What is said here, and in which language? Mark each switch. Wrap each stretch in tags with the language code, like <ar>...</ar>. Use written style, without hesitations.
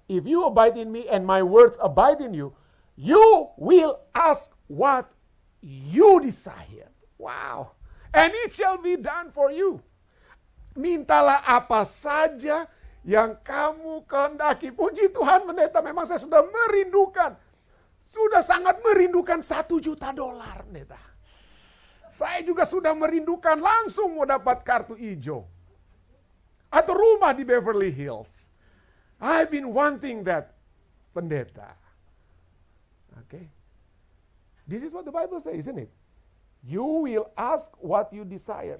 <en>If you abide in me and my words abide in you, you will ask what you desire. Wow. And it shall be done for you.</en> <id>Mintalah apa saja yang kamu kehendaki. Puji Tuhan, pendeta, memang saya sudah merindukan. Sudah sangat merindukan $1 juta, pendeta. Saya juga sudah merindukan langsung mau dapat kartu hijau. Atau rumah di Beverly Hills.</id> <en>I've been wanting that, pendeta. Okay. This is what the Bible says, isn't it? You will ask what you desire.</en>